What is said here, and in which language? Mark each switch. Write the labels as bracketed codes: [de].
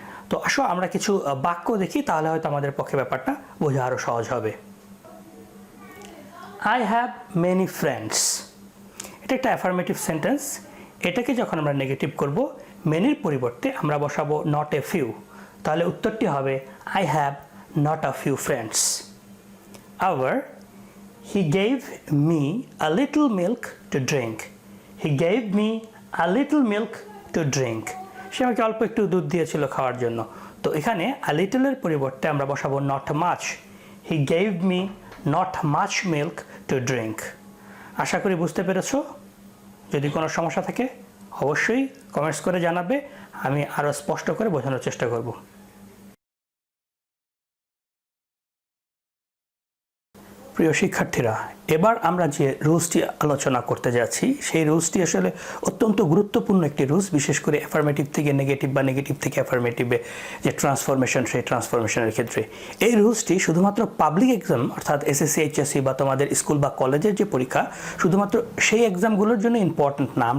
[bn] তো আসো আমরা কিছু বাক্য দেখি, তাহলে হয়তো আমাদের পক্ষে ব্যাপারটা বোঝা আরও সহজ হবে। [en] I have many friends. [bn] এটা একটা অ্যাফার্মেটিভ সেন্টেন্স। এটাকে যখন আমরা নেগেটিভ করব, মেনির পরিবর্তে আমরা বসাবো নট এ ফিউ। তাহলে উত্তরটি হবে [en] I have not a few friends. However, he gave me a little milk to drink. He gave me a little milk to drink. [bn] সে আমাকে অল্প একটু দুধ দিয়েছিল খাওয়ার জন্য। তো এখানে a little এর পরিবর্তে আমরা বসাবো not much. [en] He gave me not much milk to drink. [bn] আশা করি বুঝতে পেরেছো। যদি কোনো সমস্যা থাকে অবশ্যই কমেন্টস করে জানাবে, আমি আরও স্পষ্ট করে বোঝানোর চেষ্টা করব। প্রিয় শিক্ষার্থীরা, এবার আমরা যে রুলসটি আলোচনা করতে যাচ্ছি সেই রুলসটি আসলে অত্যন্ত গুরুত্বপূর্ণ একটি রুলস, বিশেষ করে অ্যাফার্মেটিভ থেকে নেগেটিভ বা নেগেটিভ থেকে অ্যাফার্মেটিভে যে ট্রান্সফরমেশন, সেই ট্রান্সফরমেশনের ক্ষেত্রে এই রুলসটি শুধুমাত্র পাবলিক এক্সাম অর্থাৎ এসএসসি, এইচএসসি বা তোমাদের স্কুল বা কলেজের যে পরীক্ষা শুধুমাত্র সেই এক্সামগুলোর জন্য ইম্পর্ট্যান্ট না।